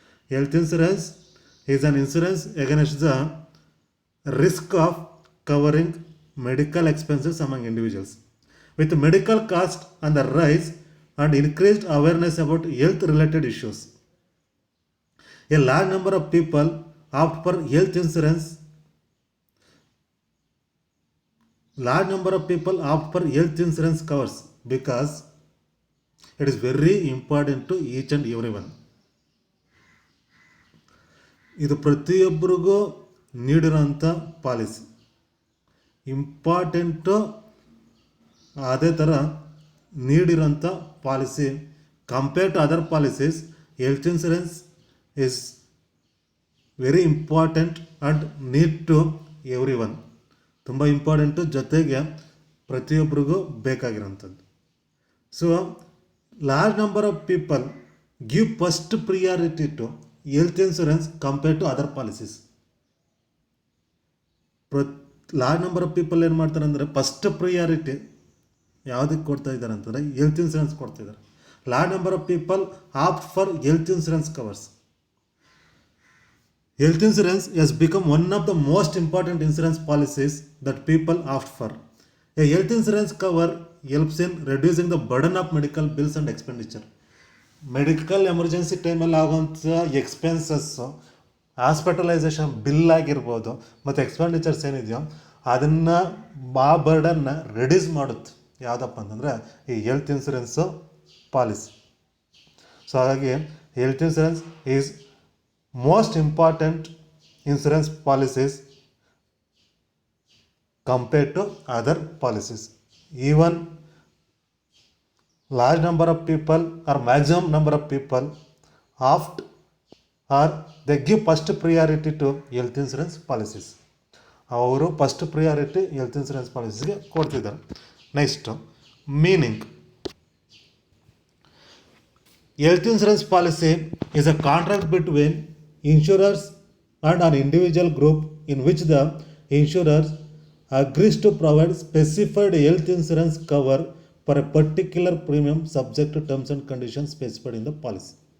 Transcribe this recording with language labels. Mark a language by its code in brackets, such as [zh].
[en] Health insurance is an insurance against the risk of covering medical expenses among individuals. With medical cost on the rise and increased awareness about health related issues, a large number of people opt for health insurance. Large number of people opt for health insurance covers because it is very important to each and everyone. [kn] ಇದು ಪ್ರತಿಯೊಬ್ಬರಿಗೂ ನೀಡಿರೋಂಥ policy, important. ಅದೇ ಥರ ನೀಡಿರೋಂಥ [en] Policy compare to other policies, health insurance is very important and need to everyone. [kn] ತುಂಬ important, ಜೊತೆಗೆ ಪ್ರತಿಯೊಬ್ಬರಿಗೂ ಬೇಕಾಗಿರೋಂಥದ್ದು. [en] So large number of people give first priority to health insurance compare to other policies. [kn] Large number of people ಏನು ಮಾಡ್ತಾರೆ ಅಂದರೆ, first priority ಯಾವುದಕ್ಕೆ ಕೊಡ್ತಾ ಇದ್ದಾರೆ ಅಂತಂದರೆ ಹೆಲ್ತ್ ಇನ್ಸೂರೆನ್ಸ್ ಕೊಡ್ತಿದ್ದಾರೆ. [en] Large number of people opt for health insurance covers. Health insurance has become one of the most important insurance policies that people opt for. A health insurance cover helps in reducing the burden of medical bills and expenditure. [kn] Medical emergency ಟೈಮಲ್ಲಿ ಆಗುವಂಥ expenses, hospitalisation bill ಆಗಿರ್ಬೋದು ಮತ್ತು expenditures ಏನಿದೆಯೋ ಅದನ್ನು ಆ ಬರ್ಡನ್ನ reduce ಮಾಡುತ್ತೆ. ಯಾವುದಪ್ಪ ಅಂತಂದರೆ ಈ ಹೆಲ್ತ್ ಇನ್ಸೂರೆನ್ಸು ಪಾಲಿಸಿ. [en] So ಹಾಗಾಗಿ health insurance is most important insurance policies compared to other policies. Even large number of people or maximum number of people opt or they give first priority to health insurance policies. [kn] ಅವರು first priority health insurance ಪಾಲಿಸಿಗೆ ಕೊಡ್ತಿದ್ದಾರೆ. [en] Next meaning. Health insurance policy is a contract between insurers and an individual group in which the insurer agrees to provide specified health insurance cover for a particular premium subject to terms and conditions specified in the policy.